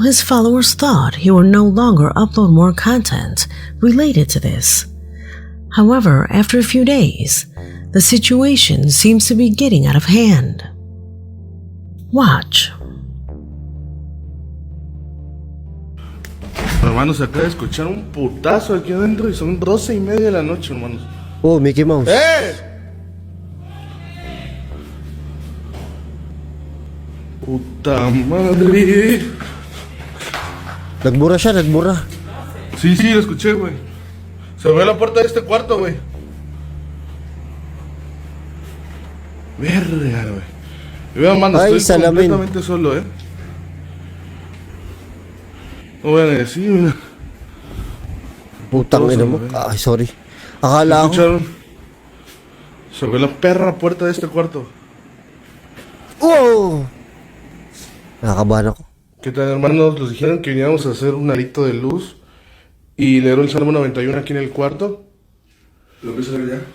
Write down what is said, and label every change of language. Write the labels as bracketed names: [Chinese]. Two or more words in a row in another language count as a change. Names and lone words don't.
[English] his followers thought he would no longer upload more content related to this. However, after a few days, the situation seems to be getting out of hand. Watch. [Spanish] Hermanos, acaba de escuchar un putazo aquí adentro y son 12:30 de la noche, hermanos. [English] Oh, Mickey Mouse. [Spanish] Puta madre. [Filipino] Nagmura siya, nagmura. [Spanish] Sí, lo escuché, güey. Se abrió la puerta de este cuarto, güey. Verga, güey. Y vean, mano, Ay, estoy [Filipino] Salamin. [Spanish] completamente solo, No voy a decir, mira. [Filipino] Putang ina mo. Ay, sorry. Akala ko. [Spanish] ¿Escucharon? Se abrió la perra puerta de este cuarto. [Filipino] Oh! Nakakabahan ako. [Spanish] ¿Qué tal, hermanos? Nos dijeron que veníamos a hacer un arito de luz y leer el Salmo 91 aquí en el cuarto. ¿Lo empiezo a leer ya?